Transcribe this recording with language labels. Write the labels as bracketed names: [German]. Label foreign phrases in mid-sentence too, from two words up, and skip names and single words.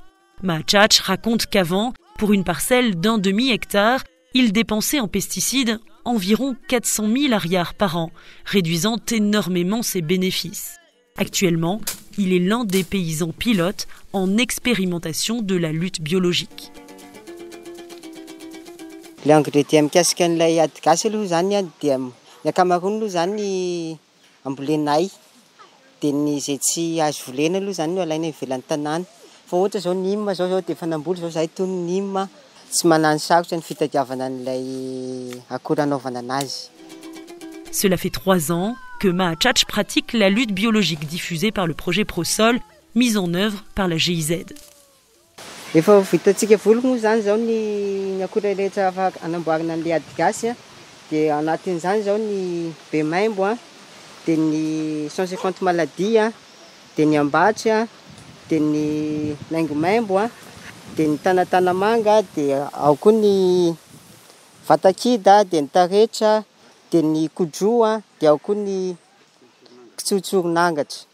[French] Mahachach raconte qu'avant, pour une parcelle d'un demi-hectare, il dépensait en pesticides environ 400 000 ariars par an, réduisant énormément ses bénéfices. Actuellement, il est l'un des paysans pilotes en expérimentation de la lutte biologique. [Malagasy] Le ingrédient mikasikan'ilay HADGAS aloha zany dia ny ankamaroany aloha zany ambolenay dia ny izay tsy azo volena aloha zany no alaina ivelan'ny tanàna. Fa ohatra zao nîmes zao dia efa namboly zao zahay tony nîmes tsy manano sarotra ny fitadiavana an'ilay akora anaovana anazy. [French] Cela fait 3 ans que Mahachach pratique la lutte biologique diffusée par le projet ProSol, mise en œuvre par la GIZ. [Malagasy] Efa vitantsika voly moa zany zao ny akora rehetra afaka anamboarana an'ilay HADGAS dia anatin'izany zao ny be maimbo dia ny 150 maladie dia ny ambatry dia ny laingo maimbo dia ny tanatanamanga dia ao koa ny vatakida dia ny taretra dia ny kodro dia ao koa ny kitsotsoron'angatra.